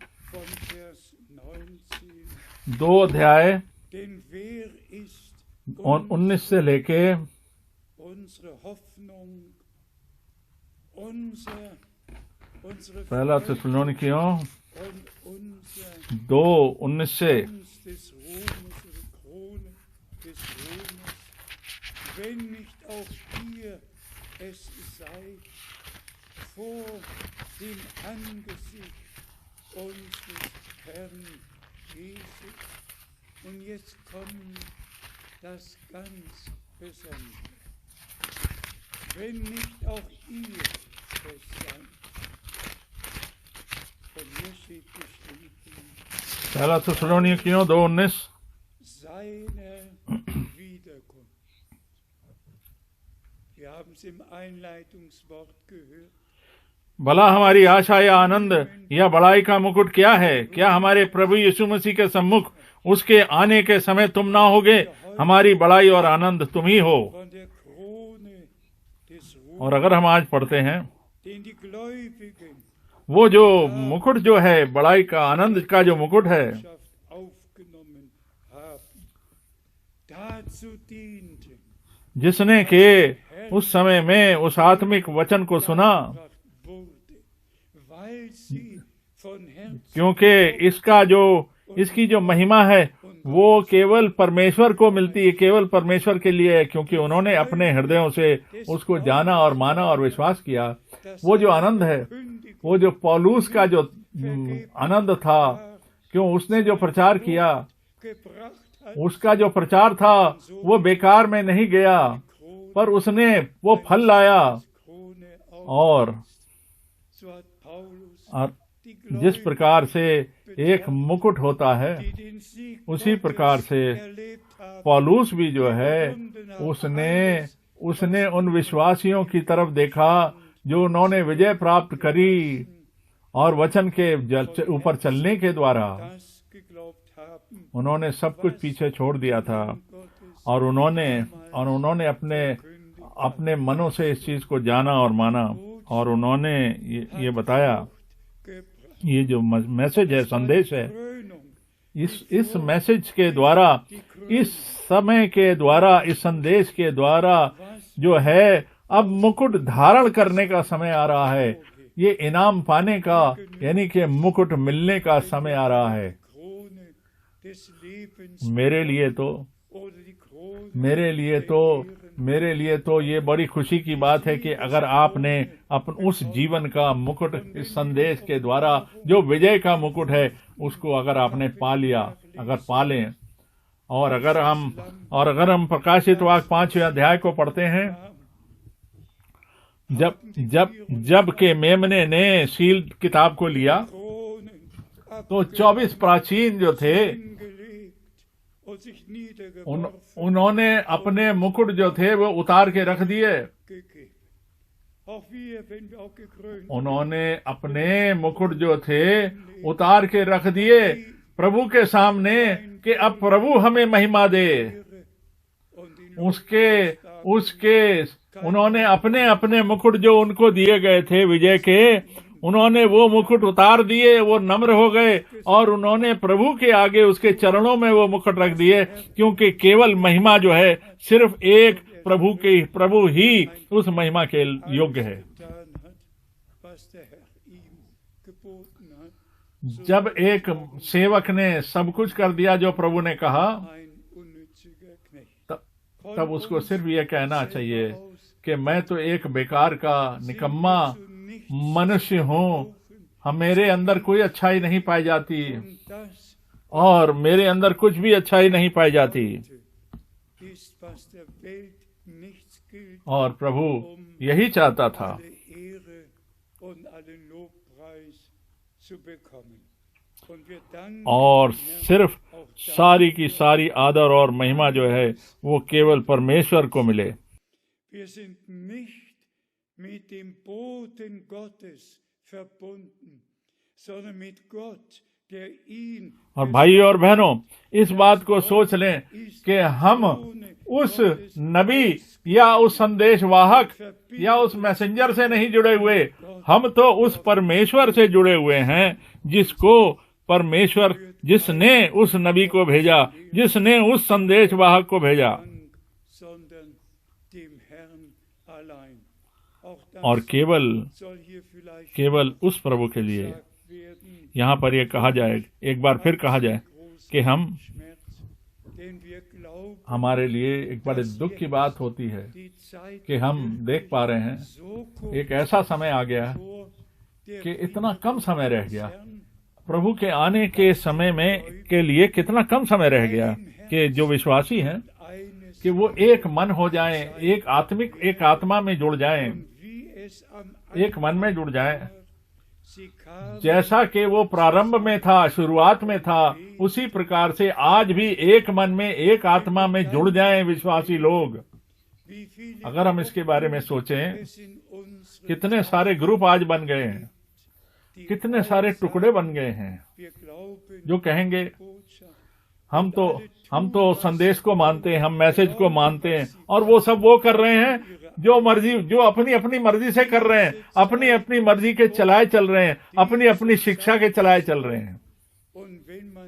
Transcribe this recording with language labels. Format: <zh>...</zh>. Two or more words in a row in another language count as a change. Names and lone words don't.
<hi>2 अध्याय 19 से लेके 2:19 से</hi> <de>wenn nicht auch ihr es seid vor dem Angesicht unseres Herrn Jesus. Und jetzt kommt das ganz Besondere. Wenn nicht auch ihr es seid Hier steht geschrieben,</de> <hi>पहला थिस्सलुनीकियों 2:19।</hi> <de>seine Wiederkunft. Wir haben es im Einleitungswort gehört.</de> <hi>भला हमारी आशा या आनंद या बड़ाई का मुकुट क्या है? क्या हमारे प्रभु यीशु मसीह के सम्मुख उसके आने के समय तुम ना होगे? हमारी बड़ाई और आनंद तुम ही हो।</hi> <de>Von der Krone des Ruhmes,</de> <hi>और अगर हम आज पढ़ते हैं,</hi> <de>den die Gläubigen</de> <hi>वो जो मुकुट जो है, बड़ाई का, आनंद का जो मुकुट है,</hi> <de>aufgenommen haben, dazu dienten,</de> <hi>जिसने के उस समय में उस आत्मिक वचन को सुना,</hi> <de>gebracht wurde, weil sie von Herzen</de> <hi>क्योंकि इसकी जो महिमा है वो केवल परमेश्वर को मिलती है, केवल परमेश्वर के लिए है, क्योंकि उन्होंने अपने हृदयों से उसको जाना और माना और विश्वास किया। वो जो आनंद है, वो जो पौलुस का जो आनंद था, क्यों उसने जो प्रचार किया,</hi> <de>gebracht hat,</de> <hi>उसका जो प्रचार था वो बेकार में नहीं गया, पर उसने वो फल लाया।</hi> <de>Krone auf,</de> <hi>और</hi> <de>so hat Paulus die</de> <hi>जिस</hi> <de>Gläubigen,</de> <hi>प्रकार से एक मुकुट होता है,</hi> <de>die den Sieg</de> <hi>उसी</hi> <de>Gottes</de> <hi>प्रकार से</hi> <de>erlebt haben,</de> <hi>पौलुस भी जो है उसने उन विश्वासियों की तरफ देखा जो उन्होंने विजय प्राप्त करी और वचन के ऊपर चलने के द्वारा</hi> <de>das geglaubt haben,</de> <hi>उन्होंने सब कुछ पीछे छोड़ दिया था।</hi> <de>Gottes</de> <hi>और उन्होंने अपने मनों से इस चीज को जाना और माना, और उन्होंने ये बताया।</hi> <de>gebracht.</de> <hi>ये जो मैसेज है, संदेश है,</hi> <de>Krönung,</de> <hi>इस मैसेज के द्वारा, इस समय के द्वारा, इस संदेश के द्वारा जो है, अब मुकुट धारण करने का समय आ रहा है। ये इनाम पाने का, यानी कि मुकुट मिलने का समय आ रहा है।</hi> <de>Krone des Lebens</de> <hi>मेरे लिए</hi> <de>oder die Krone</de> <hi>मेरे लिए तो ये बड़ी खुशी की बात है कि अगर आपने उस जीवन का मुकुट इस संदेश के द्वारा, जो विजय का मुकुट है, उसको अगर आपने पा लिया, अगर पा लें। और अगर हम प्रकाशित वाक्य 5वें अध्याय को पढ़ते हैं, जब के मेमने ने सील किताब को लिया,</hi> <de>Kronen</de> <hi>तो 24 प्राचीन जो थे,</hi> <de>abgelegt und sich niedergeworfen</de> <hi>उन्होंने अपने मुकुट जो थे वो उतार के रख दिए।</hi> <de>gegeben. Auch wir, wenn wir auch gekrönt</de> <hi>उन्होंने अपने मुकुट जो थे उतार के रख दिए प्रभु के सामने कि अब प्रभु हमें महिमा दे।</hi> <de>und in</de> <hi>उसके उन्होंने अपने मुकुट जो उनको दिए गए थे विजय के, उन्होंने वो मुकुट उतार दिए, वो नम्र हो गए और उन्होंने प्रभु के आगे उसके चरणों में वो मुकुट रख दिए, क्योंकि केवल महिमा जो है सिर्फ एक प्रभु ही उस महिमा के योग्य है।</hi> <de>getan hat, was der Herr ihm geboten hat,</de> <hi>जब एक सेवक ने सब कुछ कर दिया जो प्रभु ने कहा,</hi> <de>ein unnütziger Knecht.</de> <hi>तब उसको सिर्फ ये कहना चाहिए कि मैं तो एक बेकार का निकम्मा मनुष्य हूँ, हम मेरे अंदर कोई अच्छाई नहीं पाई जाती</hi> <de>Und das</de> <hi>और मेरे अंदर कुछ भी अच्छाई नहीं पाई जाती।</hi> <de>ist, was der Welt nichts gilt,</de> <hi>और प्रभु यही चाहता था</hi> <de>alle Ehre und allen Lobpreis zu bekommen. Und wir danken</de> <hi>और</hi> <de>dem Herrn</de> <hi>सिर्फ</hi> <de>auch dafür,</de> <hi>सारी की सारी आदर और महिमा जो है वो केवल परमेश्वर को मिले।</hi> <de>wir sind nicht mit dem Boten Gottes verbunden, sondern mit Gott, der ihn</de> <hi>और भाई और बहनों, इस बात को सोच लें कि हम उस नबी या उस संदेश वाहक या उस मैसेंजर से नहीं जुड़े हुए, हम तो उस परमेश्वर से जुड़े हुए हैं, जिसने उस नबी को भेजा, जिसने उस संदेश वाहक को भेजा।</hi> <de>sondern dem Herrn allein. Auch das</de> <hi>और</hi> <de>soll hier vielleicht</de> <hi>केवल उस प्रभु के लिए</hi> <de>gesagt werden,</de> <hi>यहाँ पर यह कहा जाए, एक बार फिर कहा जाए कि हम</hi> <de>Schmerz, denn wir glauben,</de> <hi>हमारे लिए एक बड़े दुख की बात होती है</hi> <de>die Zeit</de> <hi>कि हम देख पा रहे हैं</hi> <de>so kurz</de> <hi>एक ऐसा समय आ गया है</hi> <de>vor der</de> <hi>कि इतना कम समय रह गया,</hi> <de>Herrn</de> <hi>प्रभु के आने के समय में के लिए कितना कम समय रह गया कि जो विश्वासी हैं</hi> <de>eines</de> <hi>कि वो एक मन हो जाएं, एक आत्मा में जुड़ जाएं,</hi> <de>wie es am</de> <hi>एक मन में जुड़ जाएं, जैसा कि वो प्रारंभ में था, शुरुआत में था, उसी प्रकार से आज भी एक मन में, एक आत्मा में जुड़ जाएं विश्वासी लोग। अगर हम इसके बारे में सोचें, कितने सारे ग्रुप आज बन गए हैं, कितने सारे टुकड़े बन गए हैं जो कहेंगे हम तो संदेश को मानते हैं, हम मैसेज को मानते हैं, और वो सब वो कर रहे हैं जो अपनी अपनी मर्जी से कर रहे हैं, अपनी अपनी मर्जी के चलाए चल रहे हैं, अपनी अपनी शिक्षा के चलाए चल रहे हैं।</hi>